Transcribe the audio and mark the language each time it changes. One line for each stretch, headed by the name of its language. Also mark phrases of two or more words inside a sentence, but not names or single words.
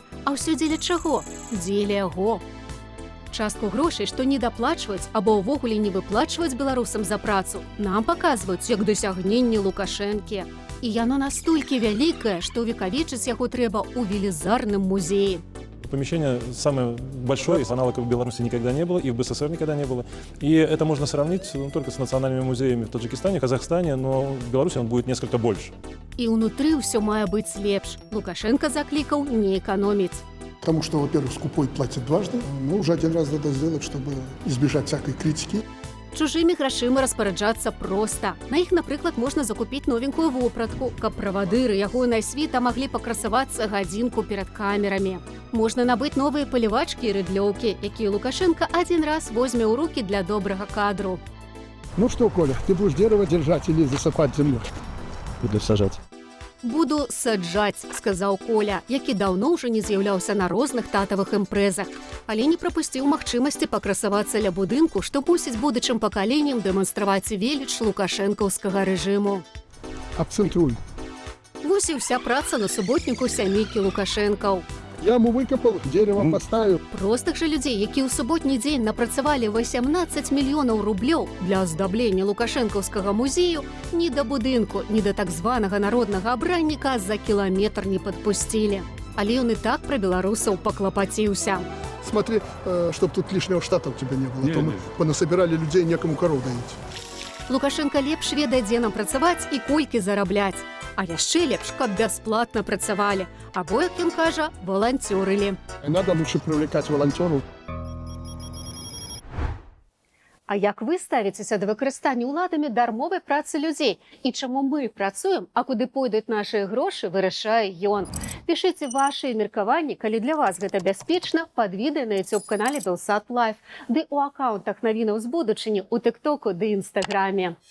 Belarusian: А ўсё дзеля чаго? Дзеля яго. Частку грошай, што не даплачваюць або ўвогуле не выплачваюць беларусам за працу, нам паказваюць як дасягненне Лукашэнкі. І яно настолькі вялікае, што увекавечыць яго трэба ў велізарным музеі.
Russian: Помещение самое большое, из аналогов в Беларуси никогда не было, и в БССР никогда не было. И это можно сравнить только с национальными музеями в Таджикистане, Казахстане, но в Беларуси он будет несколько больше.
Belarusian: І ўнутры ўсё мае быць лепш. Лукашенко заклікаў не экономіць.
Russian: Потому что, во-первых, скупой платит дважды. Ну, уже один раз надо сделать, чтобы избежать всякой критики.
Belarusian: Чужымі грашыма распараджацца проста. На іх, напрыклад, можна закупіць новенькую вопратку, каб правадыры ягонай світа маглі пакрасавацца гадзінку перад камерамі. Можна набыць новыя палівачкі і рыдлёўкі, якія Лукашенко адзін раз возьме ў рукі для добрага кадру.
Russian: Ну что, Коля, ты будешь дерево держать или засыпать землей? Буду сажать.
Belarusian: «Буду саджаць», – сказаў Коля, які даўно ўжо не з'яўляўся на розных татавых імпрэзах, але не прапусціў магчымасці пакрасавацца ля будынку, што мусіць будучым пакаленнем дэманстраваць веліч лукашэнкаўскага рэжыму. Абцентруй. Вось і ўся праца на суботніку сямейкі Лукашэнкаў.
Russian: Яму выкопал, дерево поставил.
Belarusian: Простых жа людзей, якія ў суботні дзень напрацавалі 18 мільёнаў рублёў для аздаблення лукашэнкаўскага музею, ні да будынку, ні да так званага народнага абранніка за кіламетр не падпусцілі. Але ён і так пра беларусаў паклапаціўся.
Russian: Смотри, чтоб тут лишнего штата у тебя не было. А то мы понасобирали людей, некому корову доить.
Belarusian: Лукашенко лепш ведае, дзе нам працаваць і колькі зарабляць. А яшчэ лепш, каб бясплатна працавалі. Або, як ён кажа, валанцёрылі.
Russian: Надо лучше привлекать волонтеров.
Belarusian: А як вы ставіцеся да выкарыстання ўладамі дармовай працы людзей? І чаму мы працуем, а куды пойдуць нашыя грошы, вырашае ён. Пішыце вашы меркаванні, калі для вас гэта бяспечна, пад відэа на YouTube-канале Белсат Лайф, ды ў акаунтах навінаў з будучыні ў Тыктоку ды Інстаграме.